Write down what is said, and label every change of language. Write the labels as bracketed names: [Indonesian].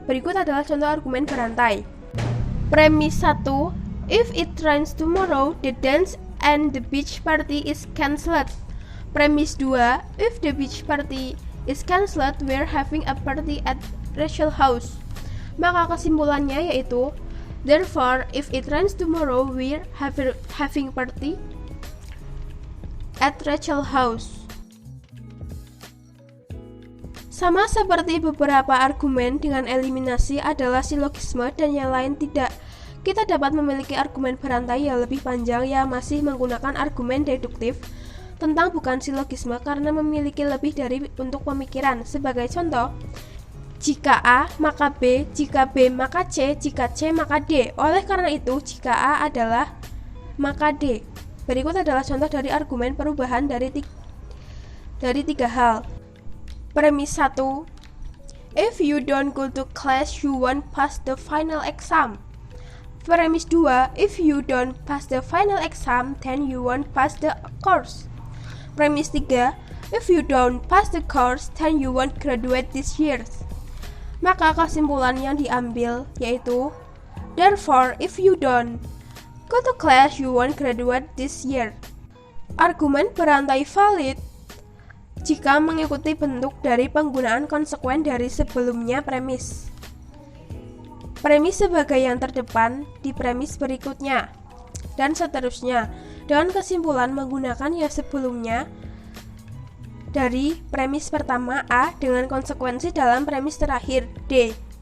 [Indonesian] Berikut adalah contoh argumen berantai. Premis 1. [English] If it rains tomorrow, the dance and the beach party is cancelled. [Indonesian] Premis 2. [English] If the beach party is cancelled, we're having a party at Rachel house. [Indonesian] Maka kesimpulannya yaitu, [English] therefore, if it rains tomorrow, we're having party at Rachel house. [Indonesian] Sama seperti beberapa argumen dengan eliminasi adalah silogisme dan yang lain tidak. Kita dapat memiliki argumen berantai yang lebih panjang yang masih menggunakan argumen deduktif tentang bukan silogisme karena memiliki lebih dari untuk pemikiran. Sebagai contoh, jika A, maka B, jika B, maka C, jika C, maka D. Oleh karena itu, jika A adalah, maka D. Berikut adalah contoh dari argumen perubahan dari 3 hal. Premis 1. [English] If you don't go to class, you won't pass the final exam. [Indonesian] Premis 2. [English] If you don't pass the final exam, then you won't pass the course. [Indonesian] Premis 3. [English] If you don't pass the course, then you won't graduate this year. [Indonesian] Maka kesimpulan yang diambil yaitu, [English] therefore, if you don't go to class, you won't graduate this year. [Indonesian] Argumen berantai valid jika mengikuti bentuk dari penggunaan konsekuen dari sebelumnya premis. Premis sebagai yang terdepan di premis berikutnya, dan seterusnya, dengan kesimpulan menggunakan yang sebelumnya dari premis pertama A dengan konsekuensi dalam premis terakhir D.